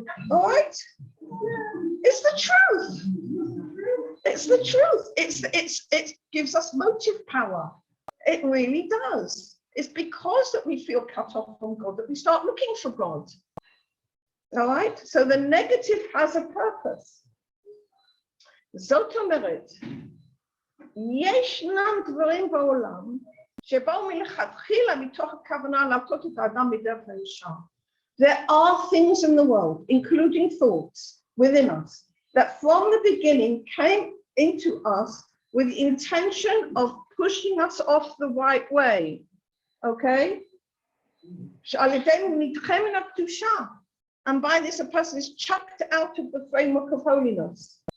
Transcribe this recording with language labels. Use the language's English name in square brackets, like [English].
[English] All right? It's the truth. It's the truth. It gives us motive power. It really does. It's because that we feel cut off from God that we start looking for God. All right? So the negative has a purpose. [Hebrew] זאת אומרת, ישנם דברים בעולם שבאו מלכתחילה מתוך הכוונה להטות את האדם מדרך הישר. [English] There are things in the world, including thoughts within us, that from the beginning came into us with the intention of pushing us off the right way. Okay? [Hebrew] שעל ידינו נדחה מן הקדושה. [English] And by this, a person is chucked out of the framework of holiness.